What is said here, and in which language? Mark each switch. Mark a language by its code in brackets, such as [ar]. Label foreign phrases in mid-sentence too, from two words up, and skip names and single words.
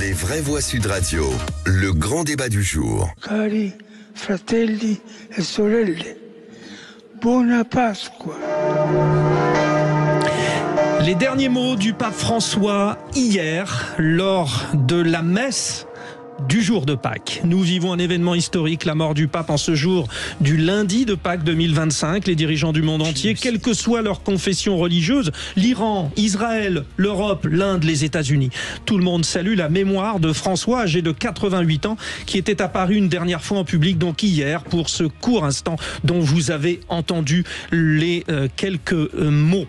[fr] Vraies Voix Sud Radio, le grand débat du jour. [it] Cari fratelli e sorelle, buona Pasqua. [fr] Les derniers mots du pape François hier lors de la messe du jour de Pâques. Nous vivons un événement historique, la mort du pape en ce jour du lundi de Pâques 2025. Les dirigeants du monde entier, quelle que soit leur confession religieuse, l'Iran, Israël, l'Europe, l'Inde, les États-Unis, tout le monde salue la mémoire de François, âgé de 88 ans, qui était apparu une dernière fois en public, donc hier, pour ce court instant dont vous avez entendu les quelques mots.